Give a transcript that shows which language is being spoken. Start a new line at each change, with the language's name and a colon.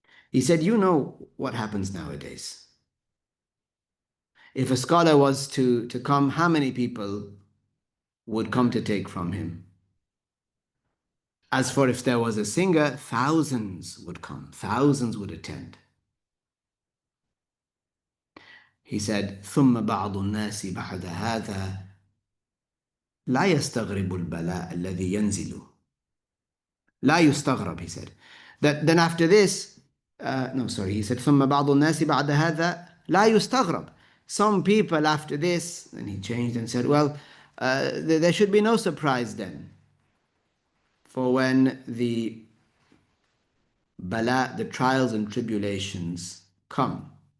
English: He said, you know what happens nowadays. If a scholar was to come, how many people would come to take from him? As for if there was a singer, thousands would come, thousands would attend. He said,
Arabic: ثم بعض الناس بعد هذا لا يستغرب البلاء الذي ينزل. لا يستغرب,
English: he said. Then after this, he said,
Arabic: ثم بعض الناس بعد هذا لا يستغرب.
English: Some people after this, and he changed and said, well, there should be no surprise then. For when the bala, the trials and tribulations come.